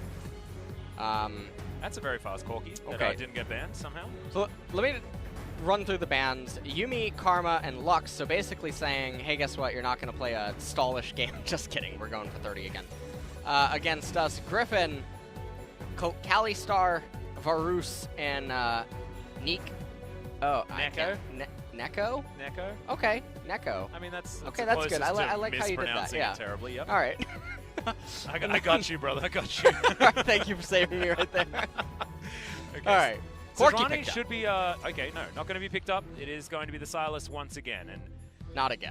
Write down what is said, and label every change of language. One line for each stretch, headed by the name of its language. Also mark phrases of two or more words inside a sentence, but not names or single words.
English: That's a very fast Corki that didn't get banned somehow. So let me run through the bans. Yumi, Karma, and Lux. So basically saying, hey, guess what? You're not going to play a stallish game. Just kidding. We're going for 30 again. Against us, Griffin, Kalistar, Varus, and Neek. Oh, Neko? Neko? Neko? Okay, Neko. I mean, that's okay. That's good. I like how you did that. Yeah. Terribly. Yep. All right. I got you, brother. I got you. All right, thank you for saving me right there. Okay, all right. Sejuani should be, okay, no, not going to be picked up. It is going to be the Silas once again. And not again.